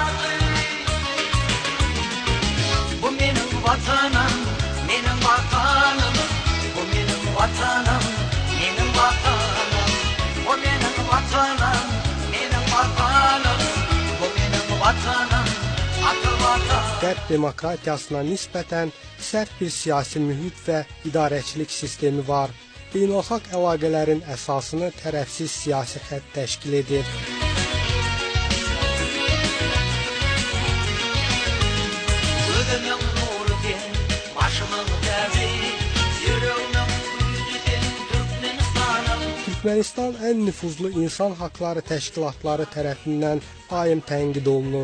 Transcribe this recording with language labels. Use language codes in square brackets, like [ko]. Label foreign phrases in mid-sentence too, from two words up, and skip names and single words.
[tr] Bu benim vatanım, benim vatanım. Bu benim vatanım, benim vatanım. Bu benim vatanım, benim vatanım. Bu benim vatanım, atı vatan. [az] Qərb demokratiyasına nisbətən sərt bir siyasi mühit və idarəçilik sistemi var. Beynəlxalq əlaqələrin əsasını tərəfsiz siyasi xətt təşkil edir. Türkmenistan ən nüfuzlu insan haqları təşkilatları tərəfindən daim tənqid olunur.